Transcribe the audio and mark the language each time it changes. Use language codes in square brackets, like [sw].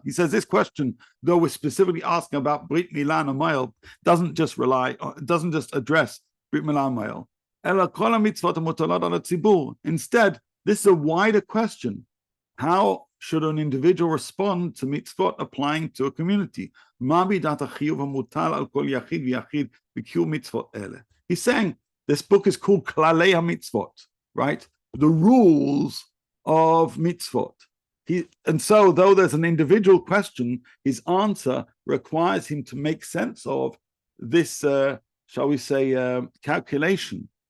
[en] He says this question, though we're specifically asking about Brit Milah and a male, doesn't just address Brit Milah and male, [he] אלא כל המצוות המוטלות על הציבור. [en] Instead, this is a wider question. How should an individual respond to mitzvot applying to a community? [he] מה מידת החיוב המוטל על כל יחיד ויחיד בקיום מצוות אלה? [en] He's saying, this book is called כללי המצוות, right? The rules of mitzvot. And so, though there's an individual question, his answer requires him to make sense of this, shall we say, calculation.